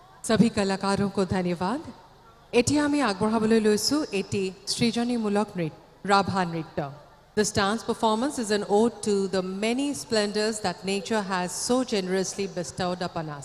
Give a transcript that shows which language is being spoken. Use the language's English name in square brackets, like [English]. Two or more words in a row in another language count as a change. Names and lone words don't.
[Hindi] सभी कलाकारों को धन्यवाद [Assamese] এতিয়া আমি আগবঢ়াবলৈ লৈছো এটি সৃজনীমূলক নৃত্য ৰাভা নৃত্য [English] This dance performance is an ode to the many splendors that nature has so generously bestowed upon us.